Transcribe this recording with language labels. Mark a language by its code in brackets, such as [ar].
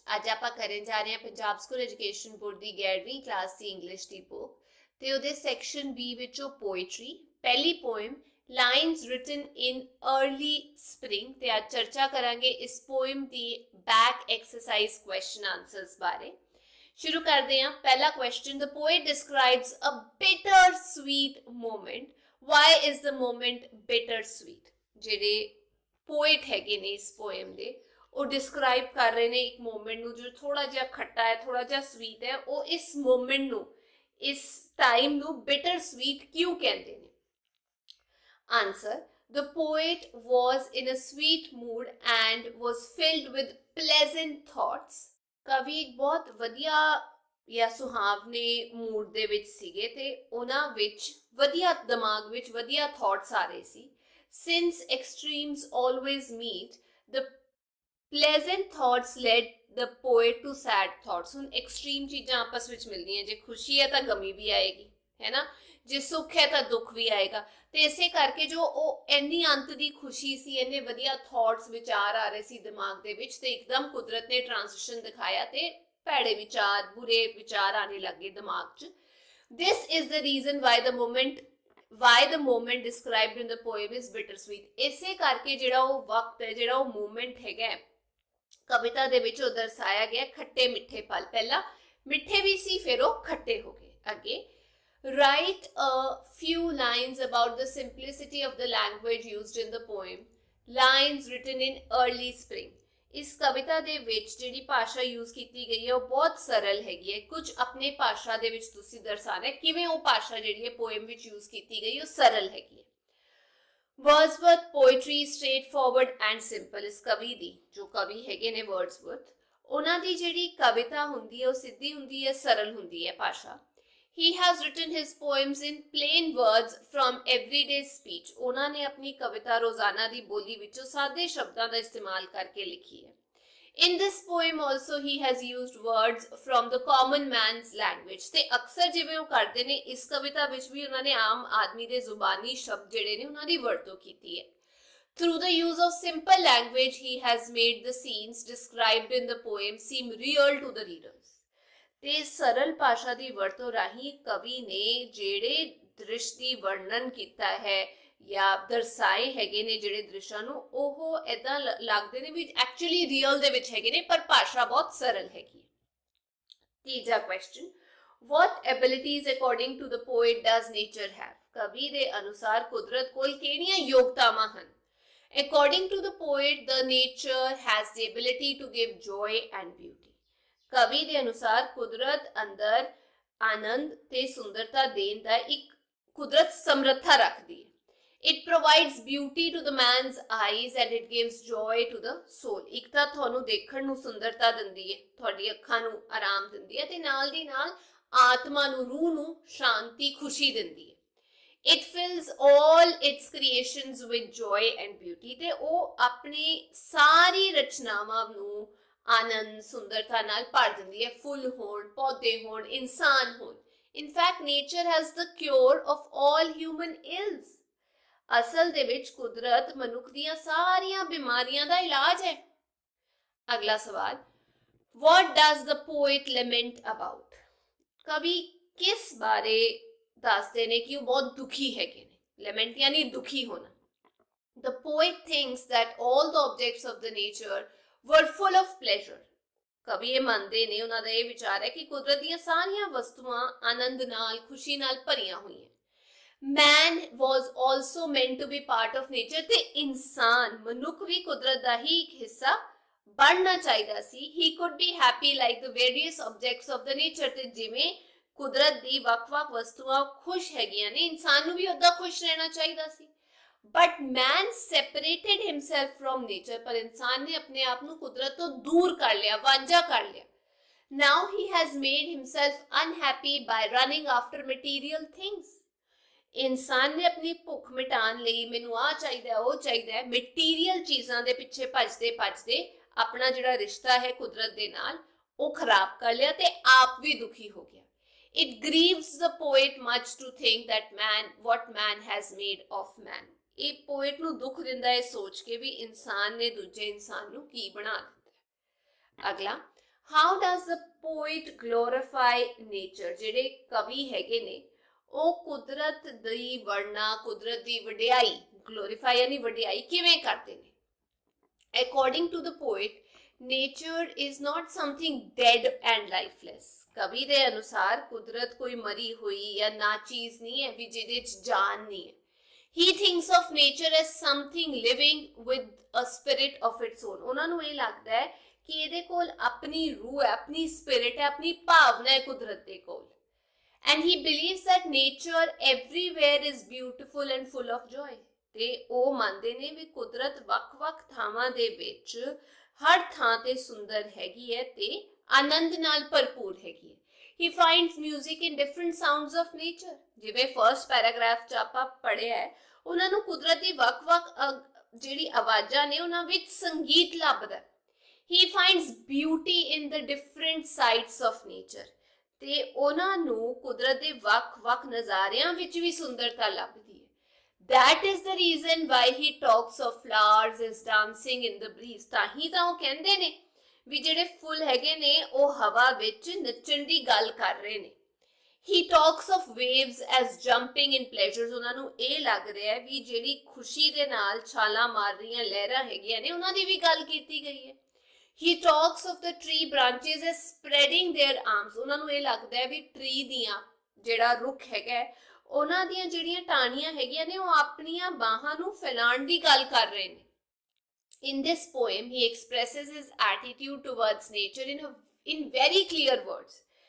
[pa] ਅੱਜ ਆਪਾਂ ਕਰਨ ਜਾ ਰਹੇ ਹਾਂ ਪੰਜਾਬ ਸਕੂਲ ਐਜੂਕੇਸ਼ਨ ਬੋਰਡ ਦੀ 11ਵੀਂ ਕਲਾਸ ਦੀ ਇੰਗਲਿਸ਼ ਦੀ ਬੁੱਕ ਤੇ ਉਹਦੇ ਸੈਕਸ਼ਨ ਬੀ ਵਿੱਚੋਂ ਪੋਇਟਰੀ ਪਹਿਲੀ ਪੋਇਮ ਲਾਈਨਸ ਰਿਟਨ ਇਨ अर्ਲੀ ਸਪ੍ਰਿੰਗ ਤੇ ਅੱਜ ਚਰਚਾ ਕਰਾਂਗੇ ਇਸ ਪੋਇਮ ਦੀ ਬੈਕ ਐਕਸਰਸਾਈਜ਼ ਕੁਐਸਚਨ ਆਨਸਰਸ ਬਾਰੇ। [hi] शुरू करते हैं। [en] पहला question, the poet describes a bitter sweet moment. Why is the moment bitter sweet? [pa] ਜਿਹੜੇ ਪੋਇਟ ਹੈਗੇ ਨੇ ਇਸ ਪੋਇਮ ਦੇ ਉਹ ਡਿਸਕ੍ਰਾਈਬ ਕਰ ਰਹੇ ਨੇ ਇੱਕ ਮੂਮੈਂਟ ਨੂੰ ਜੋ ਥੋੜਾ ਜਿਹਾ ਖੱਟਾ ਹੈ, ਥੋੜਾ ਜਿਹਾ ਸਵੀਟ ਹੈ। ਉਹ ਇਸ ਮੂਮੈਂਟ ਨੂੰ, ਇਸ ਟਾਈਮ ਨੂੰ ਬਿਟਰ ਸਵੀਟ ਕਿਉਂ ਕਹਿੰਦੇ ਨੇ? [en] Answer, the poet was in a sweet mood and was filled with pleasant thoughts। [pa] ਕਵੀ ਬਹੁਤ ਵਧੀਆ ਜਾਂ ਸੁਹਾਵਨੇ ਮੂਡ ਦੇ ਵਿੱਚ ਸੀਗੇ ਤੇ ਉਹਨਾਂ ਵਿੱਚ ਵਧੀਆ ਦਿਮਾਗ ਵਿੱਚ ਵਧੀਆ ਥਾਟਸ ਆ ਰਹੇ ਸੀ। [en] Since extremes always meet, the pleasant thoughts led the poet to sad thoughts। [pa] ਹੁਣ extreme ਚੀਜ਼ਾਂ ਆਪਸ ਵਿੱਚ ਮਿਲਦੀਆਂ, ਜੇ ਖੁਸ਼ੀ ਹੈ ਤਾਂ ਗਮੀ ਵੀ ਆਏਗੀ, ਹੈ ਨਾ, ਜੇ ਸੁੱਖ ਹੈ ਤਾਂ ਦੁੱਖ ਵੀ ਆਏਗਾ। ਤੇ ਇਸੇ ਕਰਕੇ ਜੋ ਉਹ ਇੰਨੀ ਅੰਤ ਦੀ ਖੁਸ਼ੀ ਸੀ, ਇੰਨੇ ਵਧੀਆ ਥਾਟਸ ਵਿਚਾਰ ਆ ਰਹੇ ਸੀ ਦਿਮਾਗ ਦੇ ਵਿੱਚ ਤੇ ਇੱਕਦਮ ਕੁਦਰਤ ਨੇ ਟ੍ਰਾਂਜੀਸ਼ਨ ਦਿਖਾਇਆ ਤੇ ਭੈੜੇ ਵਿਚਾਰ, ਬੁਰੇ ਵਿਚਾਰ ਆਣੇ ਲੱਗੇ ਦਿਮਾਗ 'ਚ। [en] This is the reason why the moment described in the poem is bittersweet। [pa] ਇਸੇ ਕਰਕੇ ਜਿਹੜਾ ਉਹ ਵਕਤ ਹੈ, ਜਿਹੜਾ ਉਹ ਮੂਮੈਂਟ ਹੈਗਾ ਕਵਿਤਾ ਦੇ ਵਿੱਚ ਉਹ ਦਰਸਾਇਆ ਗਿਆ ਖੱਟੇ ਮਿੱਠੇ ਪਲ। ਪਹਿਲਾਂ ਮਿੱਠੇ ਵੀ ਸੀ, ਫਿਰ ਉਹ ਖੱਟੇ ਹੋ ਗਏ। [en] ਅੱਗੇ, write a few lines about the simplicity of the language used in the poem। lines written in early spring। [pa] ਇਸ ਕਵਿਤਾ ਦੇ ਵਿੱਚ ਜਿਹੜੀ ਭਾਸ਼ਾ ਯੂਜ਼ ਕੀਤੀ ਗਈ ਹੈ ਉਹ ਬਹੁਤ ਸਰਲ ਹੈਗੀ ਹੈ। ਕੁਝ ਆਪਣੇ ਭਾਸ਼ਾ ਦੇ ਵਿੱਚ ਤੁਸੀਂ ਦਰਸਾਣਾ ਕਿਵੇਂ ਉਹ ਭਾਸ਼ਾ ਜਿਹੜੀ ਹੈ ਪੋਇਮ ਵਿੱਚ ਯੂਜ਼ ਕੀਤੀ ਗਈ ਉਹ ਸਰਲ ਹੈਗੀ ਹੈ। [en] Wordsworth poetry straightforward and simple. [pa] ਇਸ ਕਵੀ ਦੀ, ਜੋ ਕਵੀ ਹੈਗੇ ਨੇ ਵਰਡਸਵਰਥ, ਉਹਨਾਂ ਦੀ ਜਿਹੜੀ ਕਵਿਤਾ ਹੁੰਦੀ ਹੈ ਉਹ ਸਿੱਧੀ ਹੁੰਦੀ ਹੈ, ਸਰਲ ਹੁੰਦੀ ਹੈ ਭਾਸ਼ਾ। [en] He has written his poems in plain words from everyday speech। [pa] ਉਹਨਾਂ ਨੇ ਆਪਣੀ ਕਵਿਤਾ ਰੋਜ਼ਾਨਾ ਦੀ ਬੋਲੀ ਵਿੱਚੋਂ ਸਾਦੇ ਸ਼ਬਦਾਂ ਦਾ ਇਸਤੇਮਾਲ ਕਰਕੇ ਲਿਖੀ ਹੈ। [en] In this poem also he has used words from the common man's language। [pa] ਤੇ ਅਕਸਰ ਜਿਵੇਂ ਉਹ ਕਰਦੇ ਨੇ ਇਸ ਕਵਿਤਾ ਵਿੱਚ ਵੀ ਉਹਨਾਂ ਨੇ ਆਮ ਆਦਮੀ ਦੇ ਜ਼ੁਬਾਨੀ ਸ਼ਬਦ ਜਿਹੜੇ ਨੇ ਉਹਨਾਂ ਦੀ ਵਰਤੋਂ ਕੀਤੀ ਹੈ। [en] Through the use of simple language he has made the scenes described in the poem seem real to the readers। [pa] ਤੇ ਸਰਲ ਭਾਸ਼ਾ ਦੀ ਵਰਤੋਂ ਰਾਹੀਂ ਕਵੀ ਨੇ ਜਿਹੜੇ ਦ੍ਰਿਸ਼ ਦੀ ਵਰਣਨ ਕੀਤਾ ਹੈ ਜਾਂ ਦਰਸਾਏ ਹੈਗੇ ਨੇ ਜਿਹੜੇ ਦ੍ਰਿਸ਼ਾਂ ਨੂੰ, ਉਹ ਏਦਾਂ ਲੱਗਦੇ ਨੇ ਵੀ ਐਕਚੁਅਲੀ ਰੀਅਲ ਦੇ ਵਿੱਚ ਹੈਗੇ ਨੇ, ਪਰ ਭਾਸ਼ਾ ਬਹੁਤ ਸਰਲ ਹੈਗੀ ਹੈ। ਤੀਜਾ question, [en] what abilities according to the poet does nature have? [pa] ਕਵੀ ਦੇ ਅਨੁਸਾਰ ਕੁਦਰਤ ਕੋਲ ਕਿਹੜੀਆਂ ਯੋਗਤਾਵਾਂ ਹਨ? [en] According to the poet, the nature has the ability to give joy and beauty। [pa] ਕਵੀ ਦੇ ਅਨੁਸਾਰ ਕੁਦਰਤ ਅੰਦਰ ਆਨੰਦ ਤੇ ਸੁੰਦਰਤਾ ਦੇਣ ਦਾ ਇੱਕ ਕੁਦਰਤ ਸਮਰੱਥਾ ਰੱਖਦੀ ਹੈ। [en] It provides beauty to the man's eyes and it gives joy to the soul। [pa] ਇੱਕ ਤਾਂ ਤੁਹਾਨੂੰ ਦੇਖਣ ਨੂੰ ਸੁੰਦਰਤਾ ਦਿੰਦੀ ਹੈ, ਤੁਹਾਡੀ ਅੱਖਾਂ ਨੂੰ ਆਰਾਮ ਦਿੰਦੀ ਹੈ ਤੇ ਨਾਲ ਦੀ ਨਾਲ ਆਤਮਾ ਨੂੰ, ਰੂਹ ਨੂੰ ਸ਼ਾਂਤੀ, ਖੁਸ਼ੀ ਦਿੰਦੀ ਹੈ। [en] It fills all its creations with joy and beauty। [pa] ਤੇ ਉਹ ਆਪਣੀ ਸਾਰੀ ਰਚਨਾਵਾਂ ਨੂੰ ਆਨੰਦ, ਸੁੰਦਰਤਾ ਨਾਲ ਭਰ ਦਿੰਦੀ ਹੈ। ਫੁੱਲ ਹੋਣ, ਪੌਦੇ ਹੋਣ, ਇਨਸਾਨ ਹੋਣ। [en] In fact, nature has the cure of all human ills। [pa] ਅਸਲ ਦੇ ਵਿੱਚ ਕੁਦਰਤ ਮਨੁੱਖ ਦੀਆਂ ਸਾਰੀਆਂ ਬਿਮਾਰੀਆਂ ਦਾ ਇਲਾਜ ਹੈ। ਅਗਲਾ ਸਵਾਲ, [en] what does the poet lament about? [pa] ਕਵੀ ਕਿਸ ਬਾਰੇ ਦੱਸਦੇ ਨੇ ਕਿ ਉਹ ਬਹੁਤ ਦੁਖੀ ਹੈਗੇ ਨੇ? lament ਯਾਨੀ ਦੁਖੀ ਹੋਣਾ। [en] The poet thinks that all the objects of the nature were full of pleasure। [pa] ਕਵੀ ਇਹ ਮੰਨਦੇ ਨੇ, ਉਹਨਾਂ ਦਾ ਇਹ ਵਿਚਾਰ ਹੈ ਕਿ ਕੁਦਰਤ ਦੀਆਂ ਸਾਰੀਆਂ ਵਸਤੂਆਂ ਆਨੰਦ ਨਾਲ, ਖੁਸ਼ੀ ਨਾਲ ਭਰੀਆਂ ਹੋਈਆਂ। [en] Man was also meant to be part of nature। [pa] ਤੇ ਇਨਸਾਨ, ਮਨੁੱਖ ਵੀ ਕੁਦਰਤ ਦਾ ਹੀ ਇੱਕ ਹਿੱਸਾ ਬਣਨਾ ਚਾਹੀਦਾ ਸੀ। [en] He could be happy like the various objects of the nature। [pa] ਤੇ ਜਿਵੇਂ ਕੁਦਰਤ ਦੀ ਵੱਖ-ਵੱਖ ਵਸਤੂਆਂ ਖੁਸ਼ ਹੈਗੀਆਂ ਨੇ, ਇਨਸਾਨ ਨੂੰ ਵੀ ਉਦਾਂ ਖੁਸ਼ ਰਹਿਣਾ ਚਾਹੀਦਾ ਸੀ। [en] But man separated himself from nature। [pa] ਪਰ ਇਨਸਾਨ ਨੇ ਆਪਣੇ ਆਪ ਨੂੰ ਕੁਦਰਤ ਤੋਂ ਦੂਰ ਕਰ ਲਿਆ, ਵਾਂਝਾ ਕਰ ਲਿਆ। [en] Now he has made himself unhappy by running after material things। [pa] ਇਨਸਾਨ ਨੇ ਆਪਣੀ ਭੁੱਖ ਮਿਟਾਉਣ ਲਈ, ਮੈਨੂੰ ਆਹ ਚਾਹੀਦਾ, ਉਹ ਚਾਹੀਦਾ, ਮਟੀਰੀਅਲ ਚੀਜ਼ਾਂ ਦੇ ਪਿੱਛੇ ਭੱਜਦੇ ਆਪਣਾ ਜਿਹੜਾ ਰਿਸ਼ਤਾ ਹੈ ਕੁਦਰਤ ਦੇ ਨਾਲ ਉਹ ਖਰਾਬ ਕਰ ਲਿਆ ਤੇ ਆਪ ਵੀ ਦੁਖੀ ਹੋ ਗਿਆ। [en] It grieves the poet much to think that what man has made of man। [pa] ਇਹ ਪੋਇਟ ਨੂੰ ਦੁੱਖ ਦਿੰਦਾ ਹੈ ਸੋਚ ਕੇ ਵੀ ਇਨਸਾਨ ਨੇ ਦੂਜੇ ਇਨਸਾਨ ਨੂੰ ਕੀ ਬਣਾ ਦਿੱਤਾ। [en] ਅਗਲਾ, how does the poet glorify nature. [pa] ਜਿਹੜੇ ਕਵੀ ਹੈਗੇ ਨੇ ਉਹ ਕੁਦਰਤ ਦੀ ਵਰਨਾ, ਕੁਦਰਤ ਦੀ ਵਡਿਆਈ, ਗਲੋਰੀਫਾਈ ਯਾਨੀ ਵਡਿਆਈ ਕਿਵੇਂ ਕਰਦੇ ਨੇ। [en] According to the poet, nature is not something dead and lifeless। [pa] ਕਵੀ ਦੇ ਅਨੁਸਾਰ ਕੁਦਰਤ ਕੋਈ ਮਰੀ ਹੋਈ ਜਾਂ ਨਾ ਚੀਜ਼ ਨਹੀਂ ਹੈ ਵੀ ਜਿਹਦੇ ਚ ਜਾਨ ਨਹੀਂ ਹੈ। [en] He thinks of nature as something living with a spirit of its own। [pa] ਉਹਨਾਂ ਨੂੰ ਇਹ ਲੱਗਦਾ ਹੈ ਕਿ ਇਹਦੇ ਕੋਲ ਆਪਣੀ ਰੂਹ ਹੈ, ਆਪਣੀ ਸਪਿਰਿਟ ਹੈ, ਆਪਣੀ ਭਾਵਨਾ ਹੈ ਕੁਦਰਤ ਦੇ ਕੋਲ। [en] And he believes that nature everywhere is beautiful and full of joy। [pa] ਤੇ ਉਹ ਮੰਨਦੇ ਨੇ ਵੀ ਕੁਦਰਤ ਵੱਖ-ਵੱਖ ਥਾਵਾਂ ਦੇ ਵਿੱਚ ਹਰ ਥਾਂ ਤੇ ਸੁੰਦਰ ਹੈਗੀ ਹੈ ਤੇ ਆਨੰਦ ਨਾਲ ਭਰਪੂਰ ਹੈਗੀ ਹੈ। [en] He finds music in different sounds of nature। [pa] ਜਿਵੇਂ ਫਰਸਟ ਪੈਰਾਗ੍ਰਾਫ 'ਚ ਆਪਾਂ ਪੜ੍ਹਿਆ ਹੈ, ਉਹਨਾਂ ਨੂੰ ਕੁਦਰਤ ਦੀ ਵੱਖ-ਵੱਖ ਜਿਹੜੀ ਆਵਾਜ਼ਾਂ ਨੇ ਉਹਨਾਂ ਵਿੱਚ ਸੰਗੀਤ ਲੱਭਦਾ। [en] He finds beauty in the different sides of nature। [pa] ਤੇ ਉਹਨਾਂ ਨੂੰ ਕੁਦਰਤ ਦੇ ਵੱਖ-ਵੱਖ ਨਜ਼ਾਰਿਆਂ ਵਿੱਚ ਵੀ ਸੁੰਦਰਤਾ ਲੱਭਦੀ ਹੈ। [en] That is the reason why he talks of flowers as dancing in the breeze। [pa] ਤਾਂ ਹੀ ਤਾਂ ਉਹ ਕਹਿੰਦੇ ਨੇ ਵੀ ਜਿਹੜੇ ਫੁੱਲ ਹੈਗੇ ਨੇ ਉਹ ਹਵਾ ਵਿੱਚ ਨੱਚਣ ਦੀ ਗੱਲ ਕਰ ਰਹੇ ਨੇ। [en] He talks of waves as jumping in pleasures। [pa] ਉਹਨਾਂ ਨੂੰ ਇਹ ਲੱਗ ਰਿਹਾ ਹੈ ਵੀ ਜਿਹੜੀ ਖੁਸ਼ੀ ਦੇ ਨਾਲ ਛਾਲਾਂ ਮਾਰ ਰਹੀਆਂ ਲਹਿਰਾਂ ਹੈਗੀਆਂ ਨੇ ਉਹਨਾਂ ਦੀ ਵੀ ਗੱਲ ਕੀਤੀ ਗਈ ਹੈ। [en] He talks of the tree branches as spreading their arms। [pa] ਉਹਨਾਂ ਨੂੰ ਇਹ ਲੱਗਦਾ ਹੈ ਵੀ ਟਰੀ ਦੀਆਂ, ਜਿਹੜਾ ਰੁੱਖ ਹੈਗਾ ਉਹਨਾਂ ਦੀਆਂ ਜਿਹੜੀਆਂ ਟਾਹਣੀਆਂ ਹੈਗੀਆਂ ਨੇ ਉਹ ਆਪਣੀਆਂ ਬਾਹਾਂ ਨੂੰ ਫੈਲਾਉਣ ਦੀ ਗੱਲ ਕਰ ਰਹੇ ਨੇ। [en] In this poem, he expresses his attitude towards nature in very clear words।